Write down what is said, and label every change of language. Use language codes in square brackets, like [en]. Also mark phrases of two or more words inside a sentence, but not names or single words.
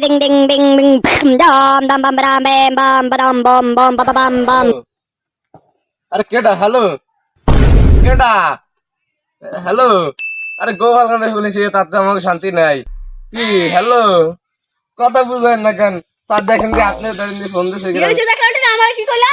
[bn] ding ding ding ding dam dam bam bam bam bam bam bam bam bam bam bam. আরে কেডা? হ্যালো কেডা? হ্যালো আরে গোপাল কাছে বলেছি তাতে আমাকে শান্তি নাই। কি হ্যালো কথা বুঝবেন না কেন? তার দেখেন কি আপনি ফোন দিয়েছে কিনা? আমার কি কইলা?